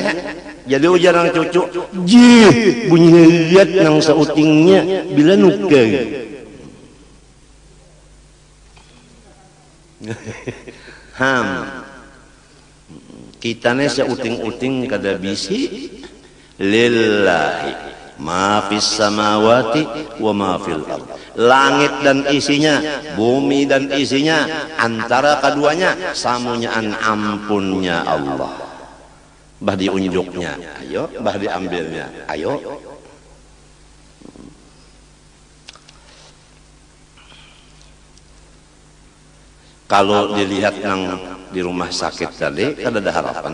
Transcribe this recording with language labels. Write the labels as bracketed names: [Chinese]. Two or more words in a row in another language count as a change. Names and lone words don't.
[Banjar] Jadi ujar nang cucu, jih bunyi lihat nang sautingnya bila nuka. Kita nih seuting-uting kada bisi [Arabic] لله ما في السماوات وما في الأرض. [Banjar] Langit dan isinya, bumi dan isinya, antara keduanya samunyaan ampunnya Allah. Bah diunjuknya, ayo, bah diambilnya, ayo. Kalau dilihat nang di rumah sakit tadi, kada ada harapan.